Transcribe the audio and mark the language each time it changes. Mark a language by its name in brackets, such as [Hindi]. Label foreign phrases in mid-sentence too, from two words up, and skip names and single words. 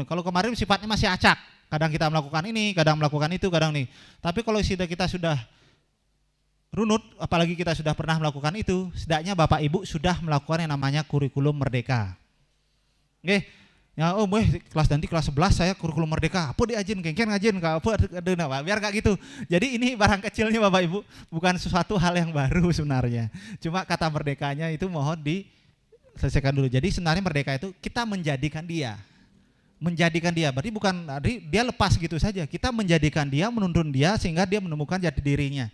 [Indonesian] Kalau kemarin sifatnya masih acak. Kadang kita melakukan ini, kadang melakukan itu, kadang nih. Tapi kalau kita sudah runut, apalagi kita sudah pernah melakukan itu, setidaknya Bapak Ibu sudah melakukan yang namanya kurikulum Merdeka. Oke, ya kelas nanti kelas 11 saya kurikulum Merdeka, apa diajin, [Balinese] kengken ngajin, [Indonesian] apa biar gak gitu. Jadi ini barang kecilnya Bapak Ibu, bukan sesuatu hal yang baru sebenarnya. Cuma kata merdekanya itu mohon diselesaikan dulu. Jadi sebenarnya merdeka itu kita menjadikan dia. Berarti bukan dia lepas gitu saja, kita menjadikan dia, menuntun dia sehingga dia menemukan jati dirinya.